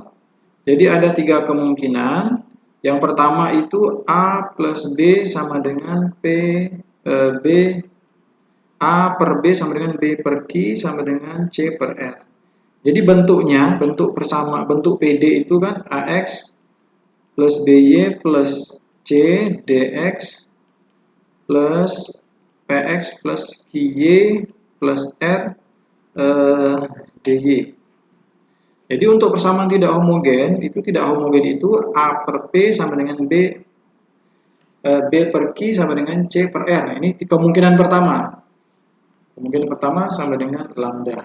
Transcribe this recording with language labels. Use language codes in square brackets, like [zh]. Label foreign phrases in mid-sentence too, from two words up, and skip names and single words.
[id] Jadi ada 3 kemungkinan. Yang pertama itu A plus B sama dengan B, A per B sama dengan B per Q sama dengan C per R. Jadi bentuknya, bentuk PD itu kan AX plus BY plus C DX plus PX plus QY plus R DY. Jadi untuk persamaan tidak homogen, itu tidak homogen itu A per P sama dengan B per Q sama dengan C per R. Ini kemungkinan pertama. Kemungkinan pertama sama dengan lambda.